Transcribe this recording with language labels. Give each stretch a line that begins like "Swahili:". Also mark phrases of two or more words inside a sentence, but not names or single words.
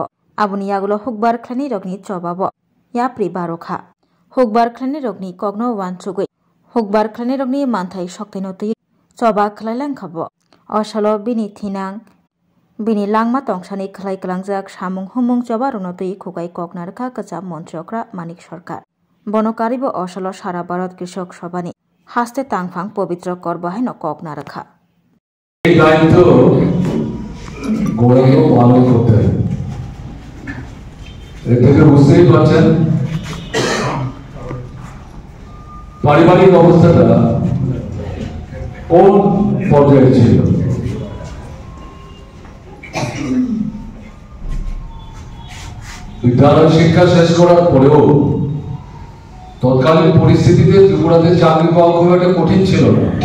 Kok Borok: abuni yagulo hukbar khlani rokni chobabo yapri barokha hukbar khlani rokni kokno wanchugoi hukbar khlani rokni manthai soktaino tui choba khlailang khabo osalo bini thinang bini langma tongsani khlai kalangjak samung humung choba rokno tui khukai koknarkha kacham montrokra manik sarkar bonokaribo osalo sara bharat krishok sabhani haste tangphang pabitra kor bahaino koknarkha
Bangla: এই দায়িত্ব গোড়াকে পালন করতে হবে এর থেকে বুঝতেই পারছেন পারিবারিক অবস্থাটা কোন পর্যায়ে ছিল বিদ্যালয় শিক্ষা শেষ করার পরেও তৎকালীন পরিস্থিতিতে ত্রিপুরাতে চাকরি পাওয়া খুব একটা কঠিন ছিল না